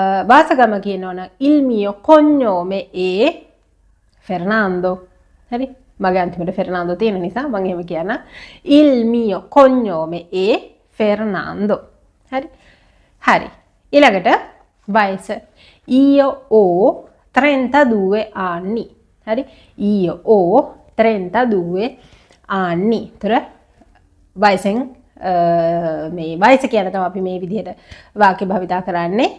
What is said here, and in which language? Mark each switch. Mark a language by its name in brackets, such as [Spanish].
[Sinhala] වාසගම කියනවනම් [Italian] il mio cognome è Fernando. [Sinhala] හරි මගේ අන්තිමට Fernando තියෙන නිසා මම එහෙම කියන්න. [Italian] Il mio cognome è Fernando. [Sinhala] හරි ඊළඟට වයස [Italian] io ho 32 anni. හරි io ho 32 anni. [Sinhala] ତර වයසෙන් මේ වයස කියන තමයි අපි මේ විදිහට වාක්‍ය භාවිතා කරන්නේ.